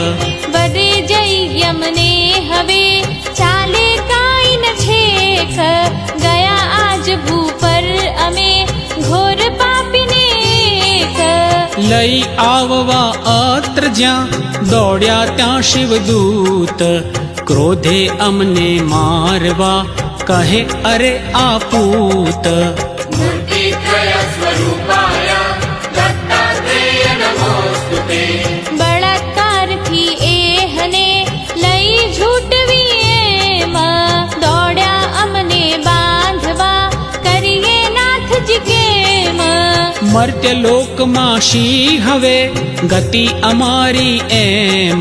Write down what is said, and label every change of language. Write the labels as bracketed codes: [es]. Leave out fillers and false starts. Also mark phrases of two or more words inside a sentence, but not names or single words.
[gu] વદે જઈ યમને હવે ચાલે કાંઈ ન છેક ગયા આજ ભૂપર અમે ઘોર પાપીને એક. લઈ આવવા અત્ર જ્યાં દોડ્યા ત્યાં શિવદૂત. ક્રોધે અમને મારવા કહે અરે આ પૂત. [sa] मूर्तित्रय स्वरूपाय दत्तात्रेय नमोस्तुते. [gu] બળાત્કારથી એહને લઈ ઝૂંટવી એમ દોડ્યા અમને બાંધવા કરીએ નાથજી કેમ. મર્ત્ય લોકમાં શી હવે ગતિ અમારી એમ.